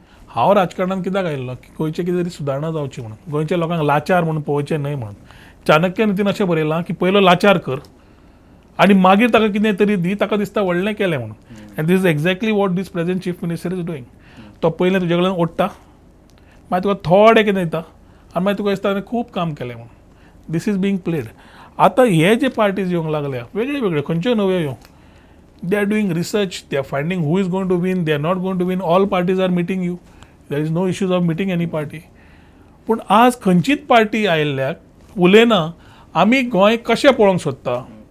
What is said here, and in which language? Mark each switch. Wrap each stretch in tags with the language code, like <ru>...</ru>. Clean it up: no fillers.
<gom>हांव राजकारणांत कित्याक आयिल्लो? की गोंयचे कितें तरी सुदारणा जावची म्हणून, गोंयच्या लोकांक लाचार म्हणून पळोवचें न्हय म्हणून. चाणक्य नितीन अशें बरयलां की पयलो लाचार कर आनी मागीर ताका कितें तरी दी, ताका दिसता व्हडलें केलें म्हणून.</gom> <en>And this is exactly what this present chief minister is doing.</en> <gom>तो पयलें तुजे कडल्यान ओडटा, मागीर तुका थोडें कितें दिता, आनी मागीर तुका दिसता ताणें खूब काम केलें म्हणून.</gom> <en>This is being played.</en> <gom>आतां हे जे पार्टीज येवंक लागल्या, वेगळे वेगळे खंयच्यो नव्यो येवं,</gom> <en>They are doing research, they are finding who is going to win, they are not going to win. All parties are meeting you, there is no issues of meeting any party.</en> <gom>पूण आज खंयचीच party आयिल्ल्याक उलयना आमी गोंय कशें पळोवंक सोदता,</gom>